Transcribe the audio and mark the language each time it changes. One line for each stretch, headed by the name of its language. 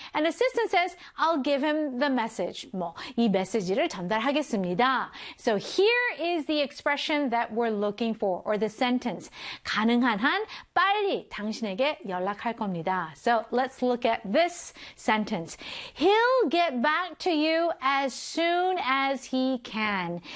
English: And assistant says, I'll give him the message.
Korean: 뭐, 이 메시지를 전달하겠습니다.
English: So here is the expression that we're looking for, or the sentence.
Korean: 가능한 한 빨리 당신에게 연락할 겁니다.
English: So let's look at this sentence. He'll get back to you as soon as he can.